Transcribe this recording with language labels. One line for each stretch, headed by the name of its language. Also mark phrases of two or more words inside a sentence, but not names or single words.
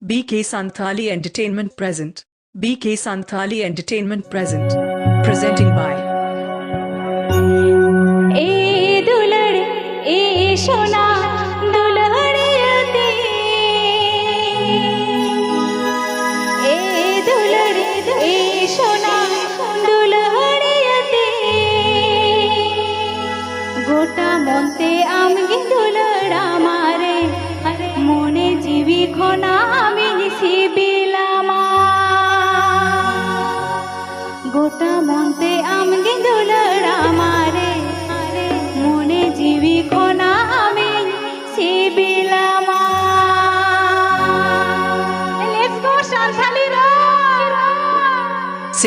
English: BK Santhali Entertainment present. BK Santhali Entertainment present. Presenting by
Santali: ए दुलड़ ए सोना दुल्हनियते ए दुलड़ ए सोना दुल्हनियते गोटा मनते आमगे दुलड़ आमारे मने जीवी खना आमी सिबिलामा गोटा मनते आमगे दुलड़ आमारे मने जीवी खना आमी सिबिलामा।
English: Let's go Santhali Rock!